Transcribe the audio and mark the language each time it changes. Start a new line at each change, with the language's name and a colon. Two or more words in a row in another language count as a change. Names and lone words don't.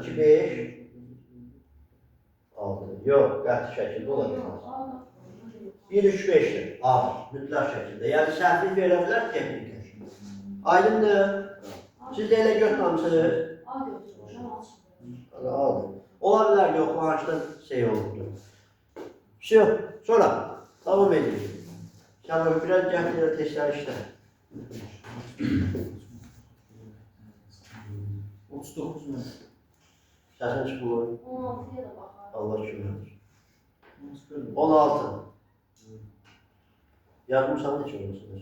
Azerbaijani: 2, 5, 6. Yox, qəti şəkildə ola bilməz. 1, 3, 5'dir. A. Mütləq şəkildə. Yəni səhvlik verə bilər texnik. Aydındır. Siz də elə götürməmisiniz. A götürmüşəm, A çıxdı. Aldım. Ola bilər yoxlanışdan şey olurdu. Şey, sonra
Turkish: devam edelim.
Azerbaijani: Sen biraz gətirə testlər işlə. 39 mu? Səsin çıxmır. 16'ya da baxar. Allah şükür. 16. Yazmışsan neçə olmasın?